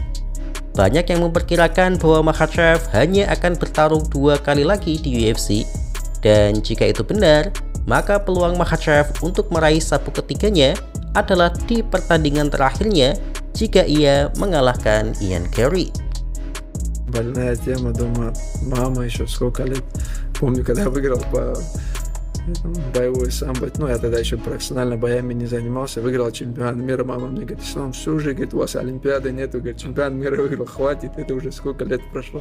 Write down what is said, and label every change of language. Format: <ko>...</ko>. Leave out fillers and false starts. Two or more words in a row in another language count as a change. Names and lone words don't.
<id>Banyak yang memperkirakan bahwa Makhachev hanya akan bertarung 2 kali lagi di UFC, dan jika itu benar, maka peluang Makhachev untuk meraih sabuk ketiganya adalah di pertandingan terakhirnya jika ia mengalahkan Ian Carey.</id> <ru>Больная тема, дома мама еще сколько лет. Помню, когда я выиграл по боевой самбо, я тогда еще профессионально боями не занимался, выиграл чемпионат мира, мама мне говорит, Ислам, все уже, говорит, у вас олимпиады нету, говорит, чемпионат мира выиграл, хватит, это уже сколько лет прошло.</ru>